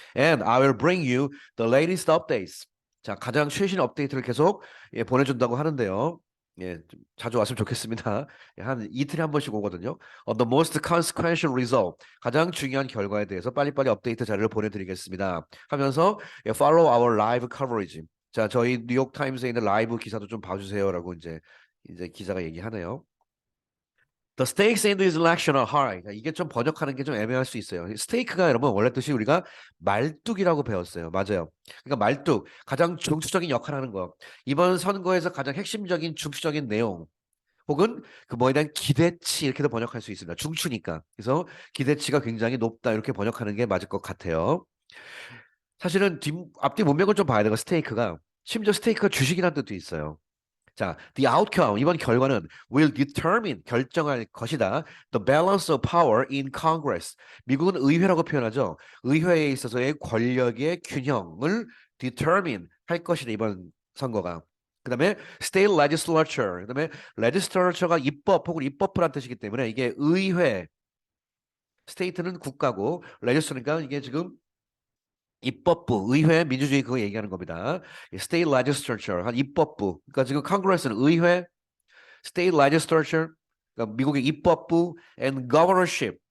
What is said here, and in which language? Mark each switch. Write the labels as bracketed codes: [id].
[en] And I will bring you the latest updates. [ko] 자, 가장 최신 업데이트를 계속 보내준다고 하는데요. 예, 좀 자주 왔으면 좋겠습니다. 예, 한 이틀에 한 번씩 오거든요. [en] The most consequential result. [ko] 가장 중요한 결과에 대해서 빨리빨리 업데이트 자료를 보내드리겠습니다. 하면서 [en] follow our live coverage. [ko] 자, 저희 뉴욕 타임스에 있는 라이브 기사도 좀 봐주세요라고 이제 기자가 얘기하네요. [en] The stakes in this election are high. [ko] 그러니까 이게 좀 번역하는 게 좀 애매할 수 있어요. 스테이크가 여러분 원래 뜻이 우리가 말뚝이라고 배웠어요. 맞아요. 그러니까 말뚝 가장 중추적인 역할을 하는 거. 이번 선거에서 가장 핵심적인 중추적인 내용 혹은 그 뭐에 대한 기대치 이렇게도 번역할 수 있습니다. 중추니까. 그래서 기대치가 굉장히 높다 이렇게 번역하는 게 맞을 것 같아요. 사실은 앞뒤 문맥을 좀 봐야 돼요. 스테이크가 심지어 스테이크가 주식이라는 뜻도 있어요. 자, [en] the outcome [ko] 이번 결과는 [en] will determine [ko] 결정할 것이다. [en] The balance of power in Congress. [ko] 미국은 의회라고 표현하죠. 의회에 있어서의 권력의 균형을 determine 할 것이다. 이번 선거가. 그다음에 [en] state legislature. [ko] 그다음에 legislature가 입법 혹은 입법부란 뜻이기 때문에 이게 의회, state는 국가고 legislature니까 이게 지금 입법부, 의회, 민주주의 그거 얘기하는 겁니다. state legislature, 한 입법부. 그러니까 지금 컨그레스는 의회, state legislature, 그러니까 미국의 입법부, [en] and governorship.